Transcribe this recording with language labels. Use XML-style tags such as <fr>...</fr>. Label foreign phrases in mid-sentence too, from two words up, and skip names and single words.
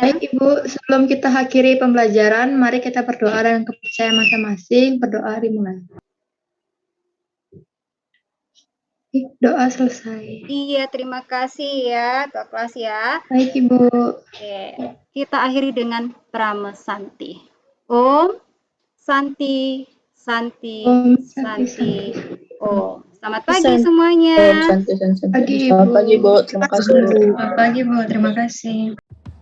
<id>Baik Ibu, sebelum kita akhiri pembelajaran, mari kita berdoa dengan kepercayaan masing-masing. Berdoa dimulai. Doa selesai. Iya, terima kasih ya ketua kelas ya. Baik Ibu. Oke, kita akhiri dengan Pramesanti.</id> <sa>Om Santi Santi Om Santi Om.</sa> <id>Selamat pagi</id> <sa>Santi.</sa> <id>semuanya. Santai. Pagi, Selamat Ibu. pagi, Bu. Terima kasih, Bu. Selamat pagi, Bu. Terima kasih.</id>